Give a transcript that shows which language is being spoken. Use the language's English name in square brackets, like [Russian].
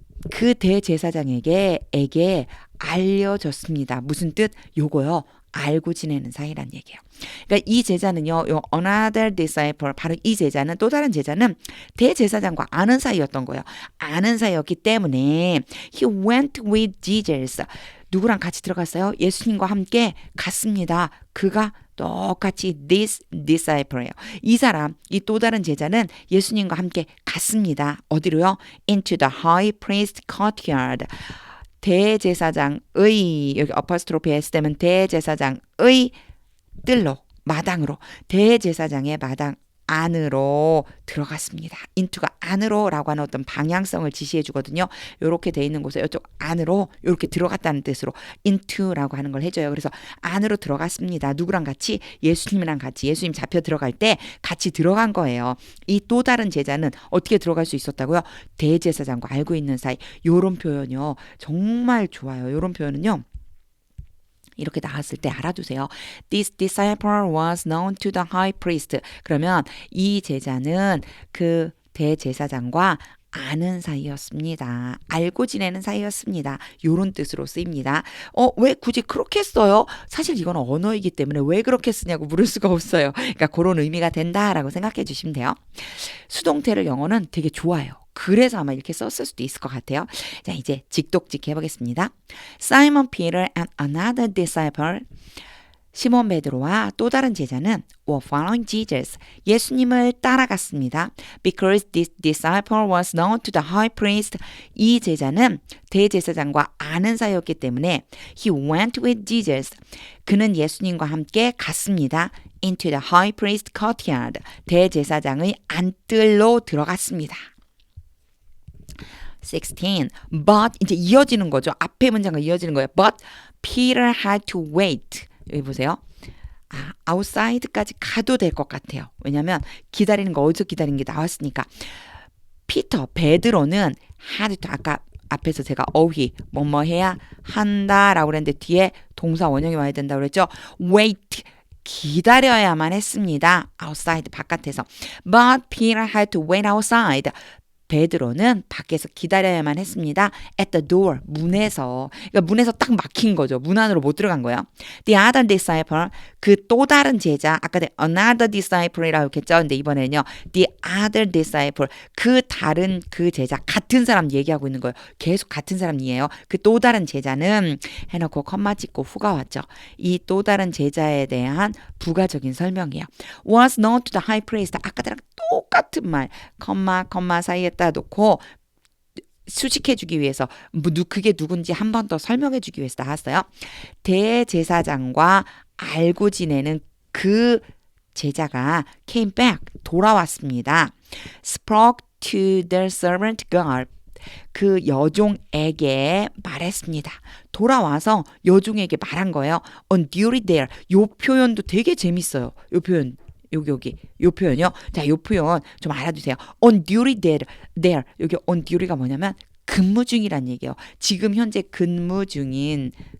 [Korean] 그 대제사장에게 알려졌습니다. 무슨 뜻? 요거요. 알고 지내는 사이란 얘기예요. 그러니까 이 제자는요, 요 [English] another disciple, [Korean] 바로 이 제자는, 또 다른 제자는 대제사장과 아는 사이였던 거예요. 아는 사이였기 때문에 [English] he went with Jesus. [Korean] 누구랑 같이 들어갔어요? 예수님과 함께 갔습니다. 그가 똑같이 [English] this disciple [Korean] 예요. 이 사람, 이 또 다른 제자는 예수님과 함께 갔습니다. 어디로요? [English] Into the high priest courtyard. [Korean] 대제사장의, 여기 어퍼스트로피 S 되면 대제사장의 뜰로, 마당으로, 대제사장의 마당 안으로 들어갔습니다. into가 안으로라고 하는 어떤 방향성을 지시해 주거든요. 이렇게 돼 있는 곳에 이쪽 안으로 이렇게 들어갔다는 뜻으로 into라고 하는 걸 해줘요. 그래서 안으로 들어갔습니다. 누구랑 같이? 예수님이랑 같이. 예수님 잡혀 들어갈 때 같이 들어간 거예요. 이 또 다른 제자는 어떻게 들어갈 수 있었다고요? 대제사장과 알고 있는 사이. 요런 표현이요. 정말 좋아요. 요런 표현은요. 이렇게 나왔을 때 알아두세요. [English] This disciple was known to the high priest. [Korean] 그러면 이 제자는 그 대제사장과 아는 사이였습니다. 알고 지내는 사이였습니다. 요런 뜻으로 쓰입니다. 왜 굳이 그렇게 써요? 사실 이건 언어이기 때문에 왜 그렇게 쓰냐고 물을 수가 없어요. 그러니까 그런 의미가 된다라고 생각해 주시면 돼요. 수동태를 영어는 되게 좋아요. 그래서 아마 이렇게 썼을 수도 있을 것 같아요. 자, 이제 직독직 해보겠습니다. [English] Simon Peter and another disciple. [Korean] 시몬 베드로와 또 다른 제자는 [English] were following Jesus. [Korean] 예수님을 따라갔습니다. [English] Because this disciple was known to the high priest. [Korean] 이 제자는 대제사장과 아는 사이였기 때문에 [English] he went with Jesus. [Korean] 그는 예수님과 함께 갔습니다. [English] Into the high priest courtyard. [Korean] 대제사장의 안뜰로 들어갔습니다. 16. But 이제 이어지는 거죠. 앞에 문장과 이어지는 거예요. [English] But Peter had to wait. [Korean] 여기 보세요. outside까지 가도 될 것 같아요. 왜냐하면 기다리는 거 어디서 기다리는 게 나왔으니까. 피터, 베드로는 had to, 아까 앞에서 제가 어휘, 뭐뭐 해야 한다라고 그랬는데 뒤에 동사 원형이 와야 된다고 그랬죠. wait, 기다려야만 했습니다. outside, 바깥에서. [English] But Peter had to wait outside. [Korean] 베드로는 밖에서 기다려야만 했습니다. [English] At the door, [Korean] 문에서. 그러니까 문에서 딱 막힌 거죠. 문 안으로 못 들어간 거예요. [English] The other disciple, [Korean] 그 또 다른 제자, 아까 [English] another disciple [Korean] 이라고 했겠죠. 근데 이번에는요, [English] the other disciple, [Korean] 그 다른 그 제자, 같은 사람 얘기하고 있는 거예요. 계속 같은 사람이에요. 그 또 다른 제자는 해놓고 컴마 찍고 후가 왔죠. 이 또 다른 제자에 대한 부가적인 설명이에요. [English] Was known to the high priest. [Korean] 아까랑 똑같은 말, 컴마 사이에 따 놓고 수식해주기 위해서 그게 누군지 한 번 더 설명해주기 위해서 나왔어요. 대제사장과 알고 지내는 그 제자가 [English] came back, [Korean] 돌아왔습니다. [English] Spoke to the servant girl. [Korean] 그 여종에게 말했습니다. 돌아와서 여종에게 말한 거예요. [English] On duty there. [Korean] 요 표현도 되게 재밌어요. 요 표현. 여기 요 표현이요. 자, 요 표현 좀 알아두세요. [English] On duty there. [Korean] 여기 on duty가 뭐냐면 근무 중이란 얘기예요. 지금 현재 근무 중인.